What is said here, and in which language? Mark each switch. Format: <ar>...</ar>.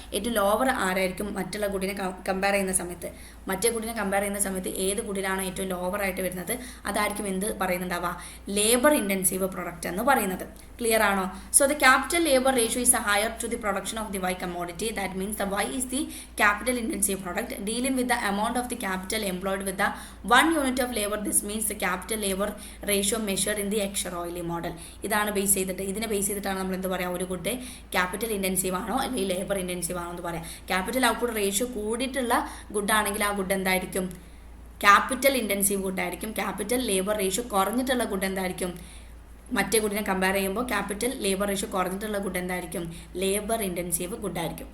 <ml>ഏറ്റവും ലോവർ ആരായിരിക്കും, മറ്റുള്ള ഗുഡിനെ കമ്പയർ ചെയ്യുന്ന സമയത്ത്, ഏത് ഗുഡിനാണ് ഏറ്റവും ലോവർ ആയിട്ട് വരുന്നത് അതായിരിക്കും എന്ത് പറയുന്നുണ്ടാവുക, ലേബർ ഇൻറ്റൻസീവ് പ്രൊഡക്റ്റ് എന്ന് പറയുന്നത്. ക്ലിയർ ആണോ?</ml> <en>So the capital labour ratio is higher to the production of the Y commodity. That means the Y is the capital intensive product dealing with the amount of the capital employed with the 1 unit of labor. This means the capital labor ratio measured in the Excher-Oily model.</en> <ml>ഇതിനെ base ചെയ്തിട്ടാണ് നമ്മൾ എന്ത് പറയാം, ഒരു good capital intensive ആണോ അല്ലെങ്കിൽ labour intensive ആണോ എന്ന് പറയാം. ക്യാപിറ്റൽ ഔട്ട്പുട്ട് റേഷ്യോ കൂടിയിട്ടുള്ള ഗുഡാണെങ്കിൽ ആ ഗുഡ് എന്തായിരിക്കും, capital intensive ഗുഡായിരിക്കും. Capital labour ratio കുറഞ്ഞിട്ടുള്ള good എന്തായിരിക്കും, മറ്റേ ഗുഡിനെ കമ്പയർ ചെയ്യുമ്പോൾ ക്യാപിറ്റൽ ലേബർ റേഷ്യോ കുറഞ്ഞിട്ടുള്ള ഗുഡ് എന്തായിരിക്കും, ലേബർ ഇൻറ്റൻസീവ് ഗുഡായിരിക്കും.</ml>